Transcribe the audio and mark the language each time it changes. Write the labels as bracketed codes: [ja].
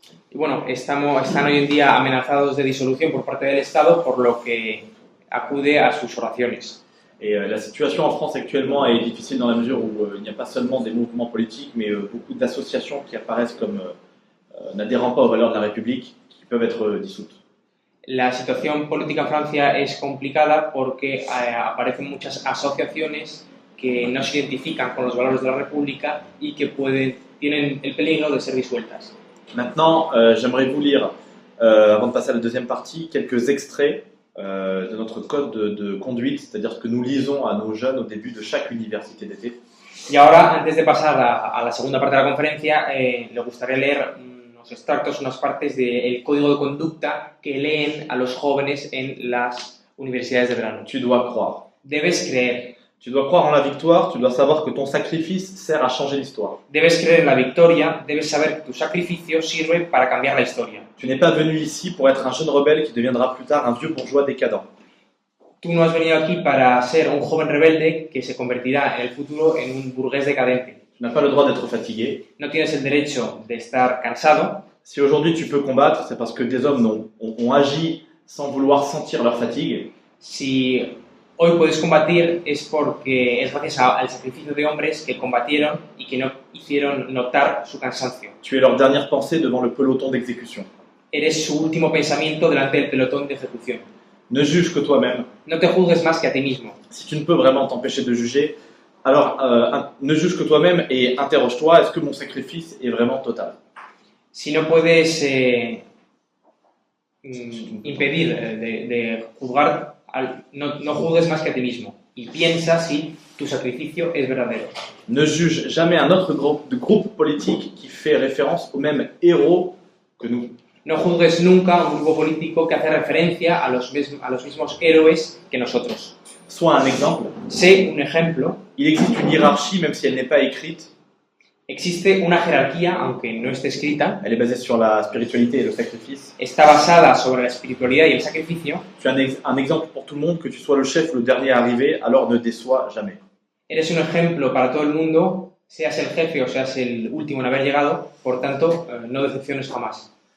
[es] Y bueno, están hoy en día amenazados de disolución por parte del Estado, por lo que acude a sus oraciones. [fr] Et la situation en France actuellement est difficile dans la mesure où il n'y a pas seulement des mouvements politiques, mais beaucoup d'associations qui apparaissent comme n'adhérant pas aux valeurs de la République, qui peuvent être dissoutes. [es] La situación política en Francia es complicada porque aparecen muchas asociaciones que no se identifican con los valores de la República y que tienen el peligro de ser disueltas. [fr] Maintenant, j'aimerais vous lire, avant de passer à la deuxième partie, quelques extraits de notre code de conduite, c'est-à-dire ce que nous lisons à nos jeunes au début de chaque université d'été. [es] Y ahora, antes de pasar a la segunda parte de la conferencia, le gustaría leer unos extractos, unas partes del código de conducta que leen a los jóvenes en las universidades de verano. [fr] Tu dois croire. [es] Debes creer. [fr] Tu dois croire en la victoire, tu dois savoir que ton sacrifice sert à changer l'histoire. [es] Debes creer en la victoria, debes saber que tu sacrificio sirve para cambiar la historia. [fr] Tu n'es pas venu ici pour être un jeune rebelle qui deviendra plus tard un vieux bourgeois décadent. [es] Tú no has venido aquí para ser un joven rebelde que se convertirá en el futuro en un burgués decadente. [fr] Tu n'as pas le droit d'être fatigué. [es] No tienes el derecho de estar cansado. [fr] Si aujourd'hui tu peux combattre, c'est parce que des hommes ont agi sans vouloir sentir leur fatigue. [es] Si hoy puedes combatir es porque es gracias al sacrificio de hombres que combatieron y que no hicieron notar su cansancio. [fr] Tu es leur dernière pensée devant le peloton d'exécution. [es] Eres su último pensamiento delante del pelotón de ejecución. [fr] Ne juge que toi-même. [es] No te juzgues más que a ti mismo. [fr] Si tu ne peux vraiment t'empêcher de juger, alors ne juge que toi-même et interroge-toi, est-ce que mon sacrifice est vraiment total? [es] Si no puedes impedir de juzgar, no juzgues más que a ti mismo y piensa si tu sacrificio es verdadero. [fr] Ne juge jamais un autre groupe politique qui fait référence aux mêmes héros que nous. [es] No juzgues nunca un grupo político que hace referencia a los mismos héroes que nosotros. [fr] Sois un exemple. [es] Sé un ejemplo. [fr] Il existe une hiérarchie, même si elle n'est pas écrite. [es] Existe una jerarquía, aunque no esté escrita. [fr] Elle est basée sur la spiritualité et le sacrifice. [es] Está basada sobre la espiritualidad y el sacrificio. [fr] Tu es un exemple pour tout le monde, que tu sois le chef ou le dernier arrivé, alors ne déçois jamais. [es] Eres un ejemplo para todo el mundo, seas el jefe o seas el último en haber llegado, por tanto, no decepciones jamás.